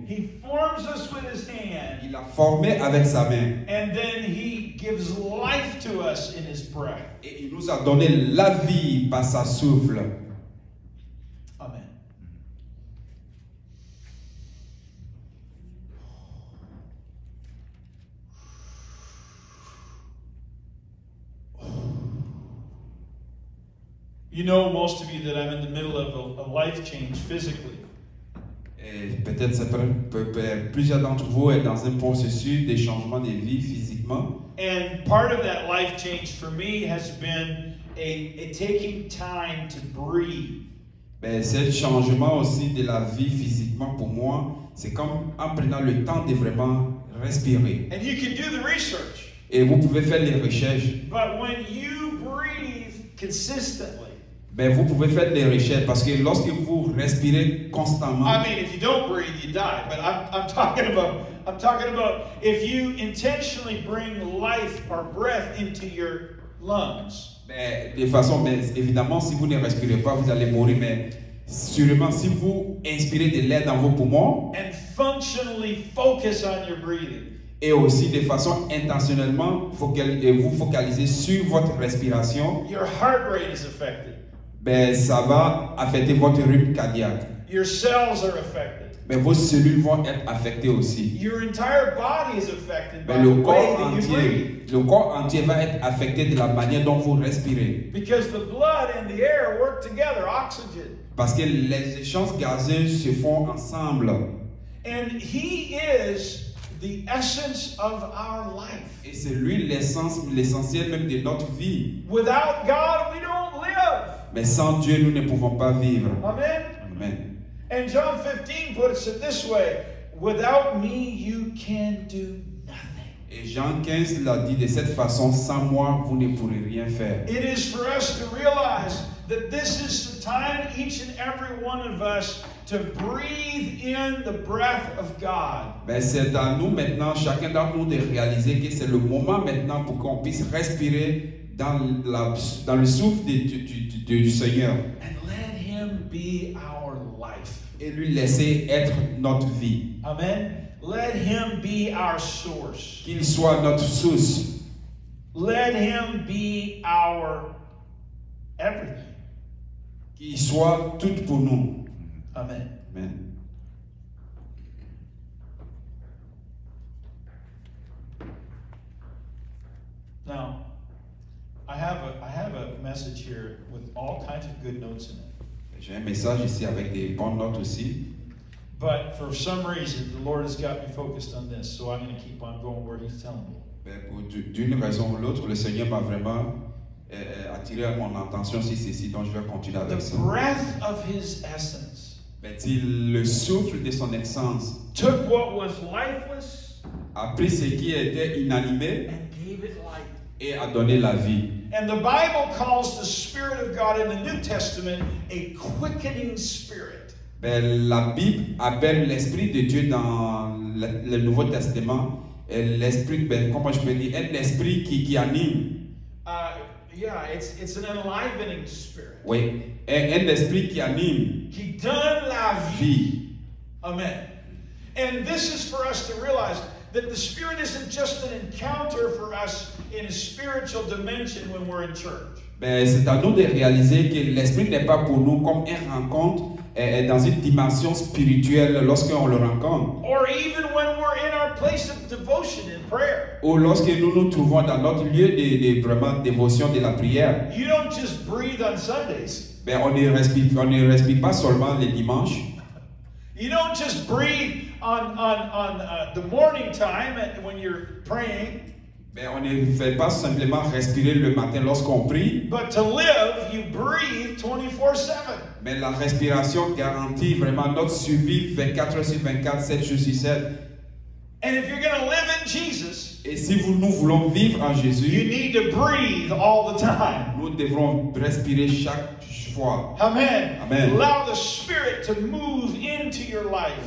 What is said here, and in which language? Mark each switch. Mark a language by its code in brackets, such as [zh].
[en] He forms us with his hand. [fr] Il l'a formé avec sa main. [en] And then he gives life to us in his breath. [fr] Et il nous a donné la vie par sa souffle. Amen. [en] You know, most of you, that I'm in the middle of a life change physically. [fr] Et peut-être plusieurs d'entre vous sont dans un processus de changement de vie physiquement. [en] And part of that life change for me has been a taking time to breathe. [fr] Ben, ce changement aussi de la vie physiquement pour moi, c'est comme en prenant le temps de vraiment respirer. [en] And you can do the research. [fr] Et vous pouvez faire les recherches. [en] But when you breathe consistently, [fr] ben, vous pouvez faire des recherches parce que lorsque vous respirez constamment. [en] I mean, if you don't breathe, you die. But I'm talking about if you intentionally bring life or breath into your lungs. [fr] Ben, de façon, ben, évidemment, si vous ne respirez pas, vous allez mourir. Mais sûrement, si vous inspirez de l'air dans vos poumons. [en] And functionally focus on your breathing. [fr] Et aussi de façon intentionnellement, vous focalisez sur votre respiration. [en] Your heart rate is affected. [fr] Ben, ça va affecter votre rythme cardiaque. [en] Your cells are affected. [fr] Ben, vos cellules vont être affectées aussi. [en] Your entire body is affected by [fr] ben, [en] the way that you breathe. [fr] Le corps entier va être affecté de la manière dont vous respirez. [en] Because the blood and the air work together, oxygen. [fr] Parce que les échanges gazeux se font ensemble. [en] And he is the essence of our life. [fr] Et c'est lui l'essentiel même de notre vie. [en] Without God, we don't live. [fr] Mais sans Dieu, nous ne pouvons pas vivre. [en] Amen. [fr] Amen. [en] And John 15 puts it this way: without me, you can do nothing. [fr] Et Jean 15 l'a dit de cette façon: sans moi, vous ne pourrez rien faire. [en] It is for us to realize that this is the time, each and every one of us, to breathe in the breath of God. [fr] Ben, c'est à nous maintenant, chacun d'entre nous, de réaliser que c'est le moment maintenant pour qu'on puisse respirer dans le souffle du Seigneur. [en] And let him be our life. [fr] Et lui laisser être notre vie. [en] Amen. Let him be our source. [fr] Qu'il soit notre source. [en] Let him be our everything. [fr] Qu'il soit tout pour nous. [en] Amen. [fr] Amen. [en] Now, I have a message here with all kinds of good notes in it. [fr] J'ai un message ici avec des bonnes notes aussi. [en] But for some reason, the Lord has got me focused on this, so I'm going to keep on going where He's telling me. [fr] D'une raison ou l'autre, le Seigneur m'a vraiment attiré mon attention sur ceci, donc je vais continuer avec ça. [en] The breath of His essence. [fr] Le souffle de son essence [en] took what was lifeless, [fr] a pris ce qui était inanimé [en] and gave it life. [fr] Et a donné la vie. [en] And the Bible calls the Spirit of God in the New Testament a quickening spirit. [fr] Ben, la Bible appelle l'Esprit de Dieu dans le Nouveau Testament l'esprit, ben, comment je peux dire, un esprit qui anime. [en] Yeah, it's an enlivening spirit. [fr] Oui, un esprit qui anime. Qui donne la vie. Amen. [en] And this is for us to realize that the Spirit isn't just an encounter for us in a spiritual dimension when we're in church. [fr] Ben, c'est à nous de réaliser que l'Esprit n'est pas pour nous comme une rencontre dans une dimension spirituelle lorsqu'on le rencontre. [en] Or even when we're in our place of devotion in prayer. [fr] Ou lorsque nous nous trouvons dans notre lieu de vraiment dévotion de la prière. [en] You don't just breathe on Sundays. [fr] Ben, on ne respire pas seulement les dimanches. [en] You don't just breathe on the morning time when you're praying. [fr] Ben, on ne fait pas simplement respirer le matin lorsqu'on prie. [en] But to live, you breathe 24/7. [fr] Mais la respiration garantit vraiment notre survie 24 heures sur 24, 7 jours sur 7. [en] And if you're going to live in Jesus, [fr] Et si nous voulons vivre en Jésus, [en] you need to breathe all the time. [fr] nous devrons respirer chaque fois. [en] Amen. [fr] Amen. [en] Allow the Spirit to move into your life.